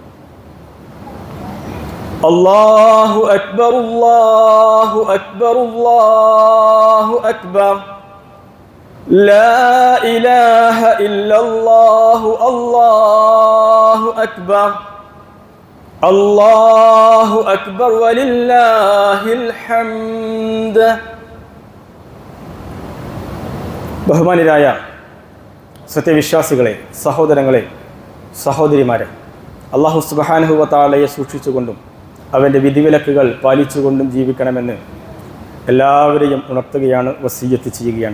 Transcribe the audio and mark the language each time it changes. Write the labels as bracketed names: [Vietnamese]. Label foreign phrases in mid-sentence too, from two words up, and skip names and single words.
[Arabic] الله أكبر الله أكبر الله أكبر لا إله إلا الله الله أكبر الله أكبر ولله الحمد. [Malayalam] ബഹുമാനിരായ സത്യവിശ്വാസികളെ, സഹോദരങ്ങളെ, സഹോദരിമാരെ, [Arabic] الله سبحانه وتعالى [Malayalam] സൂക്ഷിച്ചുകൊണ്ടും അവൻ്റെ വിധിവിലക്കുകൾ പാലിച്ചുകൊണ്ടും ജീവിക്കണമെന്ന് എല്ലാവരെയും ഉണർത്തുകയാണ്, വസിയ്യത്ത് ചെയ്യുകയാണ്.